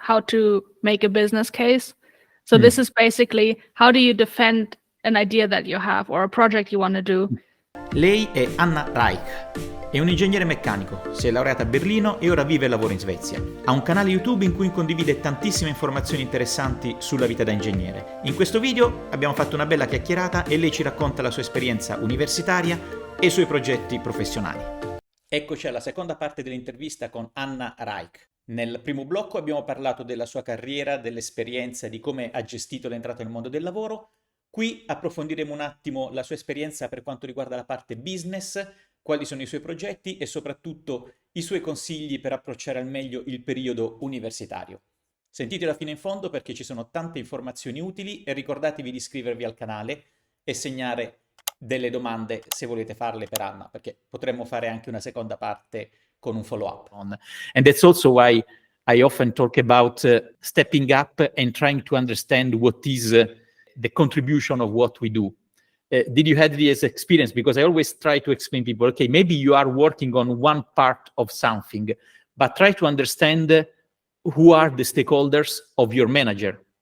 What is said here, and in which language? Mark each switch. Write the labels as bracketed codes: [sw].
[en] how to make a business case. So this is basically, how do you defend an idea that you have or a project you want to do? [it] Lei è Anna Reich, è un ingegnere meccanico, si è laureata a Berlino e ora vive e lavora in Svezia. Ha un canale YouTube in cui condivide tantissime informazioni interessanti sulla vita da ingegnere. In questo video abbiamo fatto una bella chiacchierata e lei ci racconta la sua esperienza universitaria e i suoi progetti professionali. Eccoci alla seconda parte dell'intervista con Anna Reich. Nel primo blocco abbiamo parlato della sua carriera, dell'esperienza, di come ha gestito l'entrata nel mondo del lavoro. Qui approfondiremo un attimo la sua esperienza per quanto riguarda la parte business, quali sono i suoi progetti e soprattutto i suoi consigli per approcciare al meglio il periodo universitario. Sentitela fino in fondo perché ci sono tante informazioni utili e ricordatevi di iscrivervi al canale e segnare delle domande se volete farle per Anna, perché potremmo fare anche una seconda parte con un follow-up. [en] And that's also why I often talk about stepping up and trying to understand what is the contribution of what we do. Did you have this experience? Because I always try to explain people, okay, maybe you are working on one part of something, but try to understand who are the stakeholders of your manager.